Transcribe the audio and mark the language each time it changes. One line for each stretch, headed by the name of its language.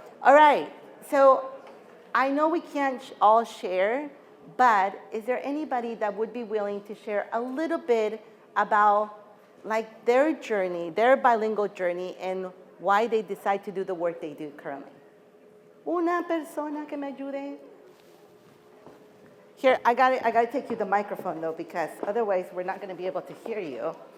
English: All right, so I know we can't all share, but is there anybody that would be willing to share a little bit about like their journey, their bilingual journey, and why they decide to do the work they do currently?
Spanish: Una persona que me ayude.
English: Here, I gotta take you the microphone though, because otherwise we're not gonna be able to hear you.